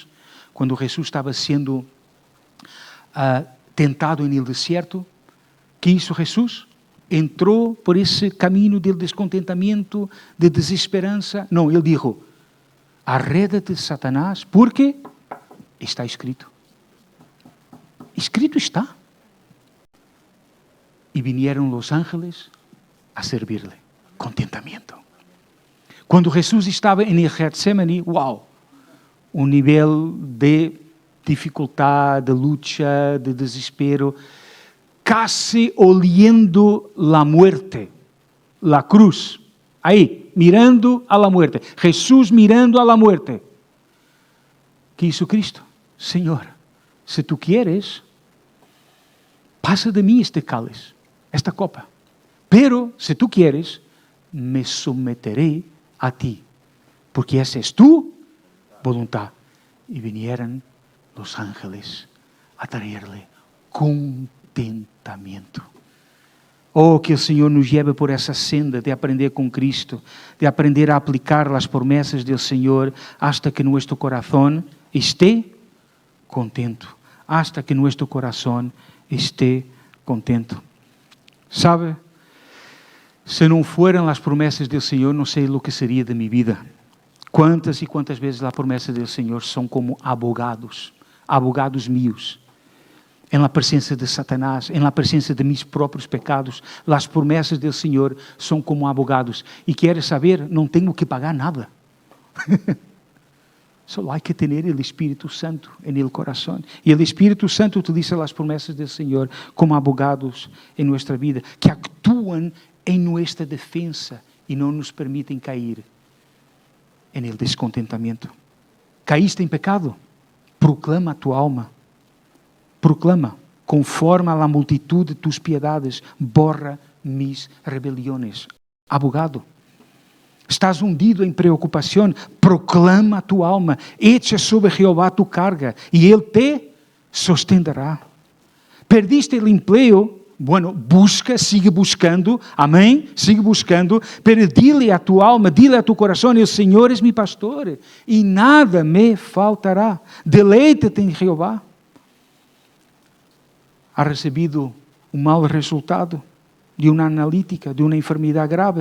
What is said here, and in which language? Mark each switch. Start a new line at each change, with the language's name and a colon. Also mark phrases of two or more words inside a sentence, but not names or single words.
Portuguese: Quando Jesus estava sendo tentado no deserto,
Spanish: que hizo Jesus?
Portuguese: Entrou por esse caminho de descontentamento, de desesperança? Não, ele disse, arreda-te, Satanás, porque está escrito. Escrito está.
Spanish: E vinieron os ángeles a servirle.
Portuguese: Contentamento. Quando Jesus estava em Getsemane, uau, um nível de dificuldade, de luta, de desespero,
Spanish: casi oliendo la muerte, la cruz, aí, mirando a la muerte, Jesús mirando a la muerte. ¿Qué hizo Cristo? Señor, si tú quieres, pasa de mí este cáliz, esta copa, pero si tú quieres, me someteré a ti, porque esa es tu voluntad. Y vinieron los ángeles a traerle contentamiento.
Portuguese: Oh, que o Senhor nos lleve por essa senda de aprender com Cristo, de aprender a aplicar as promessas do Senhor,
Spanish: hasta que
Portuguese: nosso coração esté contento,
Spanish: hasta que
Portuguese: nosso coração esté contento. Sabe, se não fueran as promessas do Senhor, não sei o que seria de minha vida. Quantas e quantas vezes as promessas do Senhor são como
Spanish: abogados míos,
Portuguese: em la presença de Satanás, em la presença de mis próprios pecados. As promessas do Senhor são como abogados. E queres saber, não tenho que pagar nada. Só há que ter o Espírito Santo no coração. E o Espírito Santo utiliza as promessas do Senhor como abogados em nossa vida, que actuam em nossa defesa e não nos permitem cair
Spanish: en el
Portuguese: descontentamento. Caíste em pecado? Proclama a tua alma.
Spanish: Proclama, conforme a la multitud de tus piedades, borra mis rebeliones.
Portuguese: Abogado,
Spanish: estás hundido
Portuguese: em preocupação, proclama a tua alma,
Spanish: echa sobre Jeová tu carga,
Portuguese: e Ele te sustentará. Perdiste o emprego,
Spanish: Bueno, busca, sigue buscando, amém? Sigue buscando, pero dile a tu alma, dile a tu corazón, el Señor es mi pastor y nada me faltará. Deleítate en Jehová. Ha recebido un mal resultado de una analítica, de una enfermedad grave.